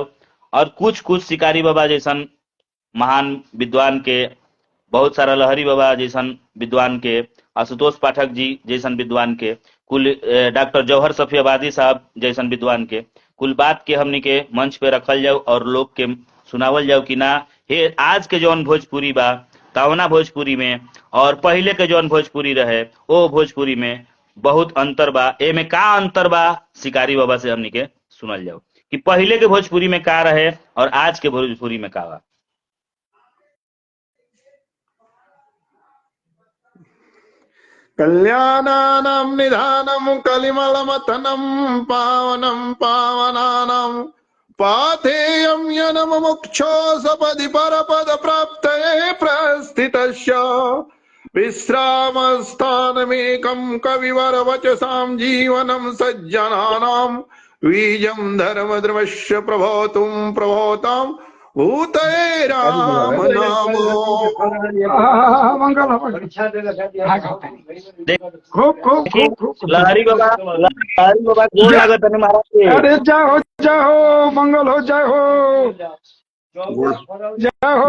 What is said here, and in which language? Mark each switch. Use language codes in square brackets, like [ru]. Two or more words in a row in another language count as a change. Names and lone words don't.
[bho] और कुछ कुछ शिकारी बाबा जैसन महान विद्वान के, बहुत सारा लहरी बाबा जैसन विद्वान के, आशुतोष पाठक जी जैसन विद्वान के, कुल डॉक्टर जौहर सफियाबादी साहब जैसन विद्वान के कुल बात के हमनी के मंच पे रखल जाओ और लोग के सुनावल जाओ कि ना हे आज के जौन भोजपुरी बा तावना भोजपुरी में और पहले के जौन भोजपुरी रहे वो भोजपुरी में बहुत अंतर बा। ए में का अंतर बा शिकारी बाबा से हमनी के सुनल जाओ कि पहले के भोजपुरी में का रहे और आज के भोजपुरी में का बा। [sa] कल्याणानां निधानं कलिमलमथनं पावनं पावनानां पाथेयं यनं मुक्षो सपदि परपद प्राप्तये प्रस्थितस्य विश्रामस्थानमेकं कविवर वचसां जीवनं सज्जनानां बीजं धर्मद्रवस्य प्रभोतुं प्रभोतां भूतये राम नाम। [bho] मंगल लहरी बाबा गोड़ लागत है महाराज के। अरे जाओ जाओ मंगल हो जाओ जाओ